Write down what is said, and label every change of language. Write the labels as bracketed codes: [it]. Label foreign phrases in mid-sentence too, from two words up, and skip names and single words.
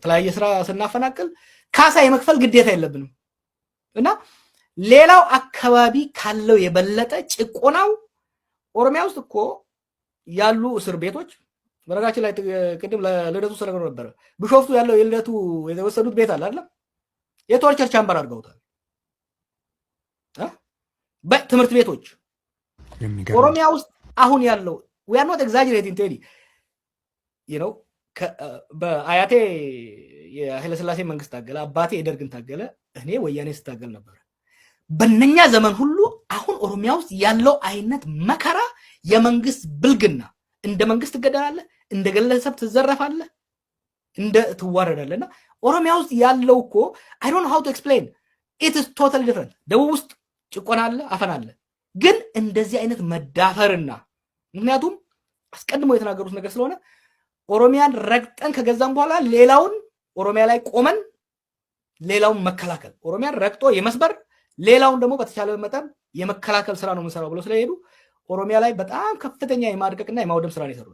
[am] በተለያየ ስራ ስናፈናቅል ካሳ የመክፈል ግዴታ የለብንም እና ሌላው አካባቢ ካለው የበለጠ ጭቆናው ኦሮሚያ ውስጥ እኮ ያሉ እስር ቤቶች በረጋችን ላይ ቅድም ለልደቱ ሰለሞን ነበር ቢሾፍቱ ያለው የልደቱ የተወሰዱት ቤት አለ አይደል [en] torture chamber [am] አድርገውታል በትምህርት ቤቶች ኦሮሚያ ውስጥ አሁን ያለው [en] we are not exaggerating [am] ቴዲ በአያቴ የኃይለ ሥላሴ መንግስት ታገለ አባቴ የደርግን ታገለ እኔ ወያኔ ስታገል ነበር በእነኛ ዘመን ሁሉ አሁን ኦሮሚያ ውስጥ ያለው አይነት መከራ የመንግስት ብልግና እንደ መንግስት ትገደላለህ እንደ ግለሰብ ትዘረፋለህ እንደ ትዋረዳለህና ኦሮሚያ ውስጥ ያለው እኮ [en] I don't know how to explain it is totally different [am] ደቡብ ውስጥ ጭቆና አለ አፈና አለ ግን እንደዚህ አይነት መዳፈርና ምክንያቱም አስቀድሞ የተናገሩት ነገር ስለሆነ ኦሮሚያን ረግጠን ከገዛም በኋላ ሌላውን ኦሮሚያ ላይ ቆመን ሌላውን መከላከል ኦሮሚያን ረግጦ የመስበር ሌላውን ደግሞ በተቻለ መጠን የመከላከል ስራ ነው የምንሰራው ብለው ስለሄዱ ኦሮሚያ ላይ በጣም ከፍተኛ የማድቀቅና የማውደም ስራ ነው የሰሩት